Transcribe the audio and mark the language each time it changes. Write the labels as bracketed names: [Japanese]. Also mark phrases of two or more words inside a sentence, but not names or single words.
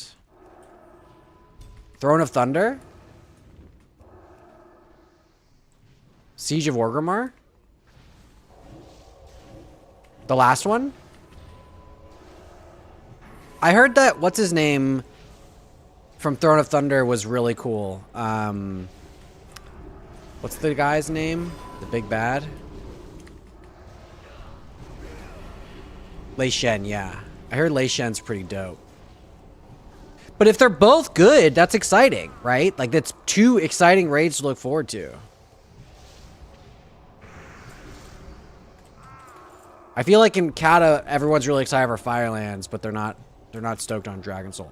[English] Throne of Thunder? Siege of Orgrimmar? The last one? I heard that what's his name from Throne of Thunder was really cool. What's the guy's name? The big bad? Lei Shen, yeah. I heard Lei Shen's pretty dope. But if they're both good, that's exciting, right? Like, that's two exciting raids to look forward to. I feel like in Kata, everyone's really excited for Firelands, but they're not stoked on Dragon Soul.